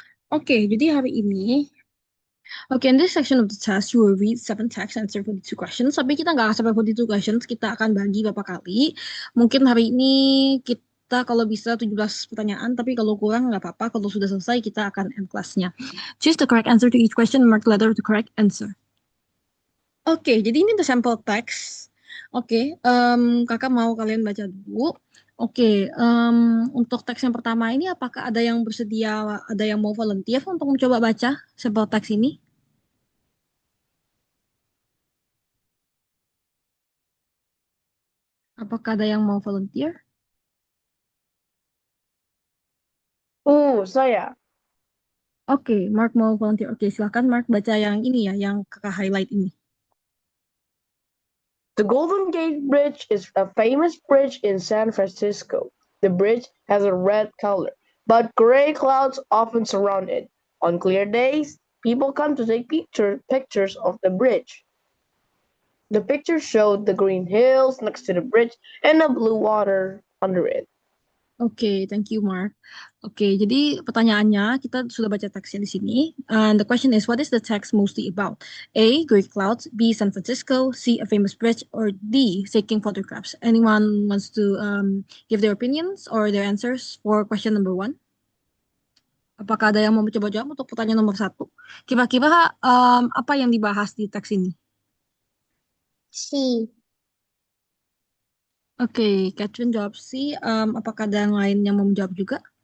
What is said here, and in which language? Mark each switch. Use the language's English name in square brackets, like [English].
[Indonesian] Oke, jadi hari ini [English] okay, in this section of the test, you will read seven texts and answer 42 questions. [Indonesian] Tapi kita nggak sampai 42 questions, kita akan bagi beberapa kali. Mungkin hari ini kita kalau bisa 17 pertanyaan, tapi kalau kurang nggak apa-apa. Kalau sudah selesai, kita akan end kelasnya. [English] Choose the correct answer to each question and mark the letter of the correct answer. [Indonesian] Oke, jadi ini [English] the sample text. [Indonesian] Oke, kakak mau kalian baca dulu. Oke, untuk teks yang pertama ini apakah ada yang bersedia, ada yang mau volunteer untuk mencoba baca sampel teks ini? Apakah ada yang mau volunteer? Saya. Oke, Mark mau volunteer. Oke, silakan Mark baca yang ini ya, yang kakak highlight ini. [English] The Golden Gate Bridge is a famous bridge in San Francisco. The bridge has a red color, but gray clouds often surround it. On clear days, people come to take pictures of the bridge. The pictures showed the green hills next to the bridge and the blue water under it. [Indonesian] Oke, [English] thank you [Indonesian] Mark. Oke, jadi pertanyaannya kita sudah baca teksnya di sini. [English] And the question is, what is the text mostly about? A. Great clouds. B. San Francisco. C. A famous bridge. Or D. Taking photographs. Anyone wants to give their opinions or their answers for question number one? [Indonesian] Apakah ada yang mau mencoba jawab untuk pertanyaan nomor satu? Kira-kira apa yang dibahas di teks ini? C. Oke, Catherine jawab sih. Apakah ada yang lain yang mau menjawab juga?